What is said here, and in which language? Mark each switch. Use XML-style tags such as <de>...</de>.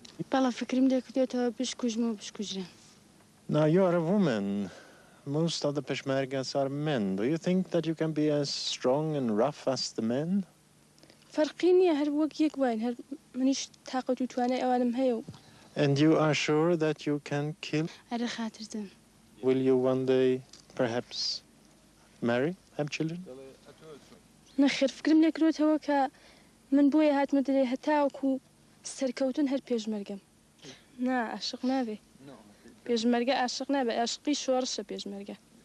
<ckb>بەڵا فکرم لێ کردێتەوە بشکوژم و بشکوژرێن.</ckb> <en>Now you are a woman. Most of the Peshmergas are men. Do you think that you can be as strong and rough as the men?</en> <ckb>فەرقی نییە هەر وەک یەک وین هەر منیش تااقەت و توانای ئەوانم هەیە و.</ckb> <en>And you are sure that you can kill?</en> <ckb>هەرە خاتردن.</ckb> <en>Will you one day perhaps marry, have children?</en> <ckb>نەخێر فکرم لێ کردێتەوە کە من بۆیە هاتمە دەرێ هەتاوەکو سەرکەوتن هەر پێشمەرگەم. نا عاشق نابێ. پێشمەرگە عاشق نابێ عاشقی شۆڕشە پێشمەرگە.</ckb>